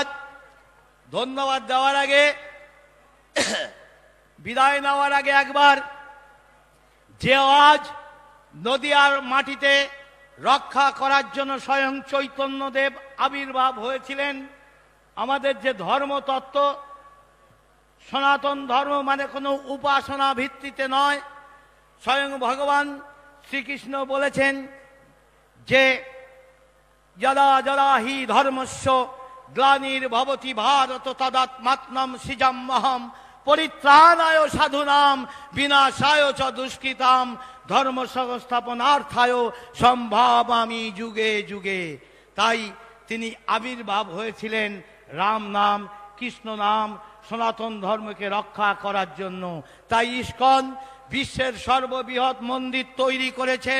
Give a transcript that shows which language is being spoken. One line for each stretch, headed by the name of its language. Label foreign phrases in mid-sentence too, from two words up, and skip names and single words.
Bangla: ধন্যবাদ দেওয়ার আগে, বিদায় নেওয়ার আগে একবার, যে আজ নদিয়ার মাটিতে রক্ষা করার জন্য স্বয়ং চৈতন্যদেব আবির্ভাব হয়েছিলেন, আমাদের যে ধর্মতত্ত্ব, সনাতন ধর্ম মানে কোনো উপাসনা ভিত্তিতে নয়। স্বয়ং ভগবান শ্রীকৃষ্ণ বলেছেন যে
Sanskrit: যদা যদা হি ধর্মস্য গ্লানির্ভবতি ভারত তদাত্মাত্মম সৃজাম্যহম পরিত্রাণায় সাধুনাম বিনাশায় চ দুষ্কৃতাম ধর্ম সংস্থাপনার্থায় সম্ভাবামি যুগে যুগে।
Bangla: তাই তিনি আবির্ভাব হয়েছিলেন রাম নাম, কৃষ্ণ নাম, সনাতন ধর্মকে রক্ষা করার জন্য। তাই ইস্কন বিশ্বের সর্ববৃহৎ মন্দির তৈরি করেছেন।